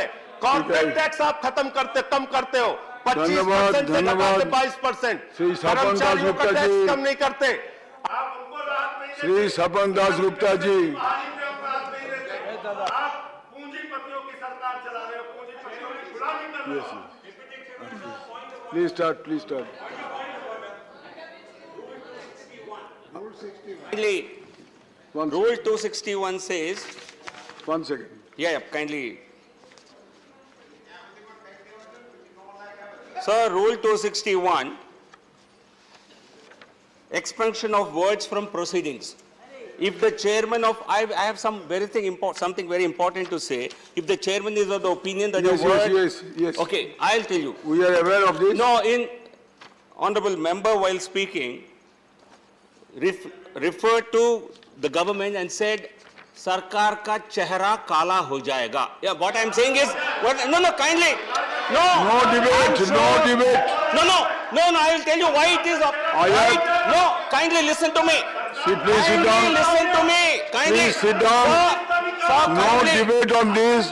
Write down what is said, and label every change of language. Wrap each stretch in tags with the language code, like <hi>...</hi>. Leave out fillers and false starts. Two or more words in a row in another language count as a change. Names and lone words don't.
<en>corporate tax</en> <hi>आप खत्म करते, कम करते हो, 25% से घटाते 22%। कर्मचारियों का टैक्स कम नहीं करते। आप उनको राहत नहीं देते। श्री सपन दास गुप्ता जी, आप पूंजीपतियों की सरकार चला रहे हो, पूंजीपतियों की गुलामी कर रहे हो।</hi> <en>Please start, please start. Rule 261 says, 1 second. yeah, kindly. Sir, Rule 261, expansion of words from proceedings. If the chairman of, I have something very important to say. If the chairman is of the opinion that Yes, a word... yes. Okay, I'll tell you. We are aware of this. No, honorable member while speaking referred to the government and said,</en> <hi>सरकार का चेहरा काला हो जाएगा.</hi> <en>Yeah, what I'm saying is, no, kindly. No. No debate, no debate. No, I will tell you why it is right. No, kindly listen to me. Please sit down. Kindly listen to me. Kindly. Please sit down. Sir, No kindly. debate on this.</en>